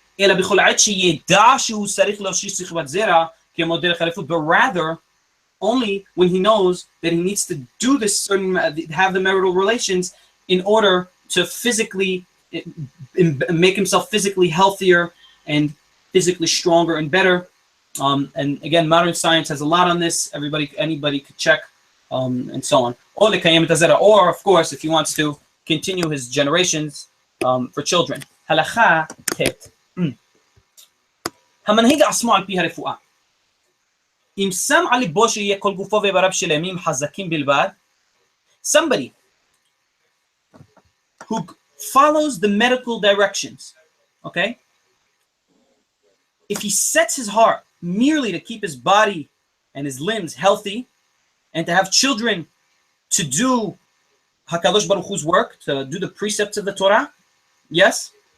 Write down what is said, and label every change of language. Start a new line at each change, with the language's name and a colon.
English: But rather, only when he knows that he needs to do this certain, have the marital relations in order to physically make himself physically healthier and physically stronger and better. And again, modern science has a lot on this. Anybody could check, and so on. Or of course, if he wants to continue his generations for children.
Hebrew: Halakha het. המנהיג עצמו על פי הרפואה. אם שם על ליבו שיהיה כל גופו ואיבריו שלמים חזקים בלבד,
English: somebody who follows the medical directions, okay? If he sets his heart merely to keep his body and his limbs healthy and to have children to do HaKadosh Baruch Hu's work, to do the precepts of the Torah, yes?